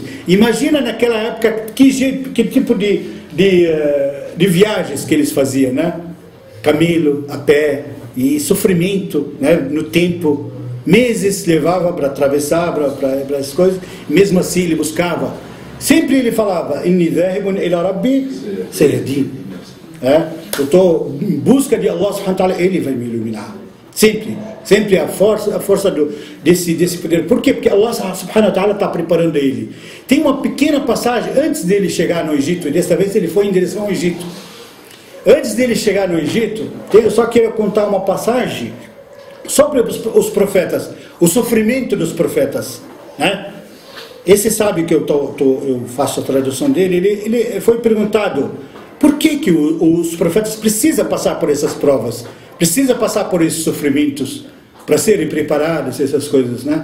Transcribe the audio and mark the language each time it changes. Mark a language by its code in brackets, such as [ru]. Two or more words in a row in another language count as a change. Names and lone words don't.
[pt] Imagina naquela época que tipo de viagens que eles faziam, né? Camelo, a pé, e sofrimento, né? No tempo. Meses levava para atravessar, para as coisas. Mesmo assim ele buscava. Sempre ele falava, [ar] إني ذاهب إلى ربي سيهدين. [pt] Eu estou em busca de [ar] الله سبحانه وتعالى, [pt] ele vai me iluminar. Sempre a força desse poder. Por quê? Porque [ar] الله سبحانه وتعالى [pt] está preparando ele. Tem uma pequena passagem antes dele chegar no Egito, e desta vez ele foi em direção ao Egito. Antes dele chegar no Egito, eu só quero contar uma passagem sobre os profetas, o sofrimento dos profetas, né? Esse sabe que eu faço a tradução dele, ele foi perguntado por que os profetas precisam passar por essas provas, precisam passar por esses sofrimentos para serem preparados, essas coisas, né?